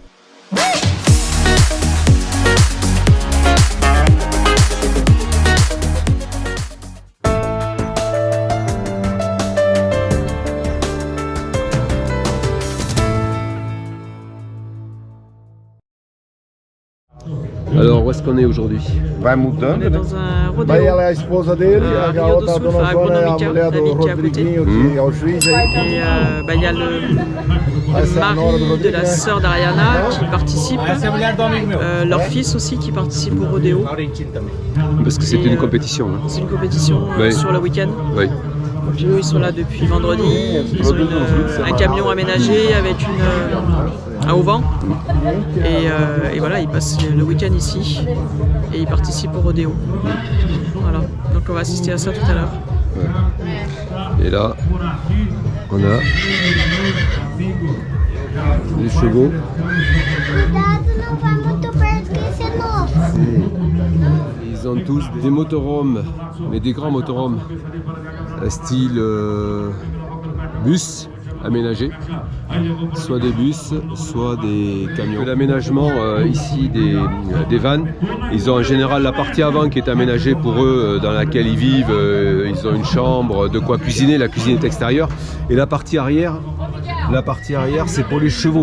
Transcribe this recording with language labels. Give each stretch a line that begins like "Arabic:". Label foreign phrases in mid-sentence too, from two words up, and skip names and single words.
French: Alors où est-ce qu'on est aujourd'hui?
Portuguese: Vai
French: On
Portuguese: mudando,
French: est
Portuguese: né?
French: dans un
Portuguese: Aí
French: rodéo.
Portuguese: ela é a esposa dele, Ah, a Rio do outra Sul, dona a Joana é a agronômica, mulher do David, que é a Rodriguinho, que é o juiz aí.
French: Et il y a
Portuguese: Essa é a
French: le
Portuguese: nora do
French: mari de
Portuguese: Rodrigo,
French: la
Portuguese: né?
French: sœur d'Ariana qui participe, leur fils aussi qui participe au rodéo. Parce que c'est Et, une compétition. Hein. C'est une compétition Oui. sur le week-end. Oui. Donc eux ils sont là depuis vendredi, ils ont un camion aménagé avec un auvent et voilà, ils passent le week-end ici et ils participent au rodéo. Voilà, donc on va assister à ça tout à l'heure. Et là, on a les chevaux.
Portuguese: Cuidado, não vai muito perto que esse é novo.
French: Ils ont tous des motorhomes, mais des grands motorhomes, style bus aménagés, soit des bus, soit des camions. L'aménagement ici des vannes, ils ont en général la partie avant qui est aménagée pour eux, dans laquelle ils vivent, ils ont une chambre, de quoi cuisiner, la cuisine est extérieure, et la partie arrière c'est pour les chevaux.